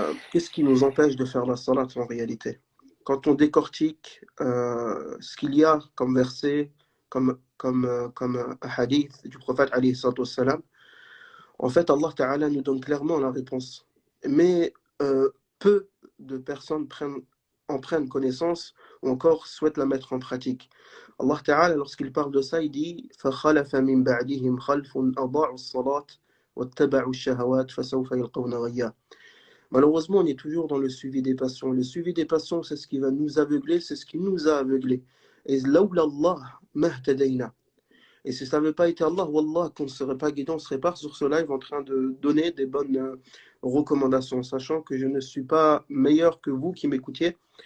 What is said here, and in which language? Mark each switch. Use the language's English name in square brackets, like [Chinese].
[French] Qu'est-ce qui nous empêche de faire la salat en réalité? Quand on décortique ce qu'il y a comme verset, comme hadith du prophète alayhi salatu wassalam, en fait Allah Ta'ala nous donne clairement la réponse. Mais peu de personnes en prennent connaissance ou encore souhaitent la mettre en pratique. Allah Ta'ala, lorsqu'il parle de ça, il dit [Arabic] فَخَلَفَ مِن بَعْدِهِمْ خَلْفٌ أَضَاعُوا الصَّلَاةَ وَاتَّبَعُوا الشَّهَوَاتِ فَسَوْفَ يَلْقَوْنَ غَيًّا. [French] Malheureusement, on est toujours dans le suivi des passions. Le suivi des passions, c'est ce qui va nous aveugler, c'est ce qui nous a aveuglés. Et [Arabic] لَوْلَا اللَّهِ مَا اهْتَدَيْنَا. [French] Et si ça n'avait pas été Allah, Wallah, qu'on ne serait pas guidé, on ne serait pas sur ce live en train de donner des bonnes recommandations, sachant que je ne suis pas meilleur que vous qui m'écoutiez.